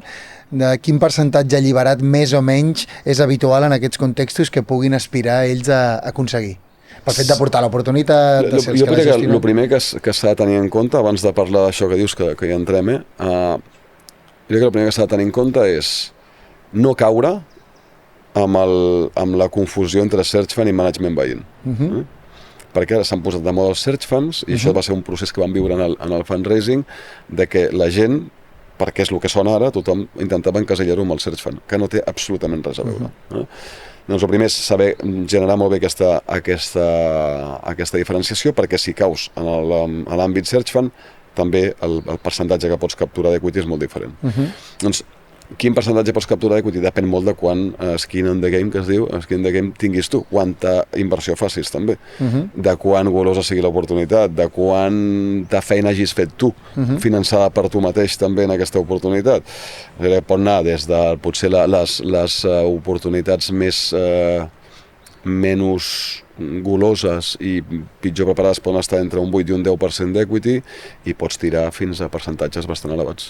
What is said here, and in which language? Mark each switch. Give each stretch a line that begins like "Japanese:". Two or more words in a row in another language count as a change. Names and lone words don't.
Catalan: De quin percentatge alliberat més o menys és habitual en aquests contextos que puguin aspirar ells a aconseguir? Pel fet de portar l'oportunitat... Jo crec que el primer que s'ha de tenir en compte, abans de parlar d'això que dius que hi entrem, jo crec que el primer que s'ha de tenir en compte és no caure amb la confusió entre
English: search fund
Catalan: i management veïn. Perquè ara s'han posat de moda els
English: search funds
Catalan: i això va ser un procés que vam viure en el fundraising, de que la gent, perquè és el que sona ara, tothom intentava encasellar-ho amb el
English: search fund,
Catalan: que no té absolutament res a veure. Doncs el primer és saber generar molt bé aquesta diferenciació, perquè si caus en l'àmbit
English: search fund,
Catalan: també el percentatge que pots capturar d'equity és molt diferent. Doncs, quin percentatge pots capturar d'equity? Depèn molt de quant
English: skin in the game,
Catalan: que es diu,
English: skin in the game
Catalan: tinguis tu, quanta inversió facis també, de quant golosa sigui l'oportunitat, de quanta feina hagis fet tu, finançada per tu mateix també en aquesta oportunitat. Pot anar des de potser les oportunitats menys goloses i pitjor preparades poden estar entre un 8 i un 10% d'equity i pots tirar fins a percentatges bastant elevats.